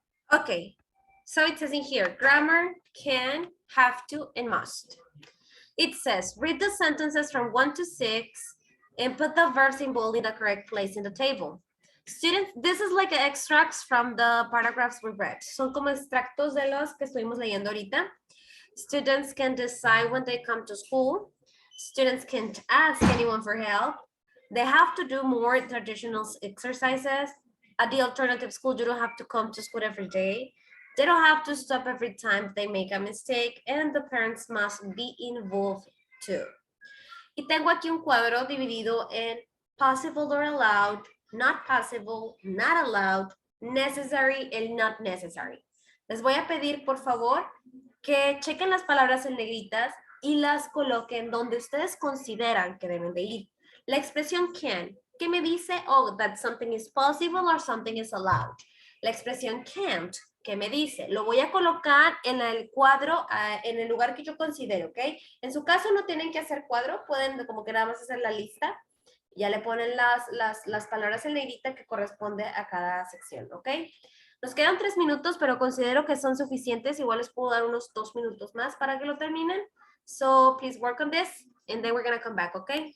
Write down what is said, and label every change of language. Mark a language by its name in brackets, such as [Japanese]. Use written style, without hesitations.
[English] Okay, so it says in here, grammar can, have to, and must. It says, read the sentences from 1 to 6 and put the verbs in bold in the correct place in the table. Students, this is like extracts from the paragraphs we read. [Spanish] Son como extractos de los que estuvimos leyendo ahorita. [English] Students can decide when they come to school. Students can't ask anyone for help. They have to do more traditional exercises. At the alternative school, you don't have to come to school every day. They don't have to stop every time they make a mistake, and the parents must be involved too. [Spanish] Y tengo aquí un cuadro dividido en [English] possible or allowed, not possible, not allowed, necessary, and not necessary. [Spanish] Les voy a pedir, por favor, que chequen las palabras en negritas y las coloquen donde ustedes consideran que deben de ir. La expresión can, ¿qué me dice? [English] Oh, that something is possible or something is allowed. [Spanish] La expresión can't, ¿qué me dice? Lo voy a colocar en el cuadro, en el lugar que yo considero, ¿ok? En su caso no tienen que hacer cuadro, pueden como que nada más hacer la lista. Ya le ponen las palabras en negrita que corresponde a cada sección, ¿ok? Nos quedan 3 minutos, pero considero que son suficientes. Igual les puedo dar unos 2 minutos más para que lo terminen. [English] So please work on this and then we're going to come back, ¿ok?